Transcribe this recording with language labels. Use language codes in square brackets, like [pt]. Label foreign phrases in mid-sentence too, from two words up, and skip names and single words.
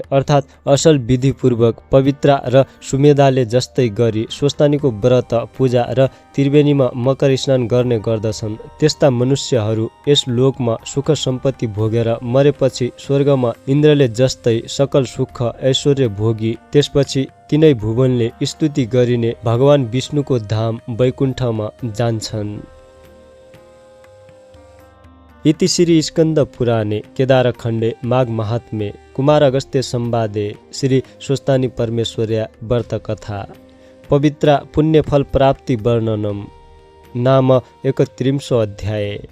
[ne] अर्थात् असल विधिपूर्वक पवित्र र सुमेधाले जस्तै गरी स्वस्तानीको व्रत पूजा र त्रिवेणीमा मकर स्नान गर्ने गर्दछन्, त्यस्ता मनुष्यहरू यस लोकमा सुख सम्पत्ति भोगेर मरेपछि स्वर्गमा इन्द्रले जस्तै सकल सुख ऐश्वर्य भोगी त्यसपछि तिनै भुवनले स्तुति गरिने भगवान विष्णुको धाम वैकुण्ठमा जान्छन्। [sa] इति श्री स्कन्द पुराणे केदारखण्डे माघ महात्म्ये कुमार अगस्त्य संवादे श्री स्वस्तानी परमेश्वर्या व्रत कथा पवित्र पुण्यफल प्राप्ति वर्णनम नाम 31 अध्याय।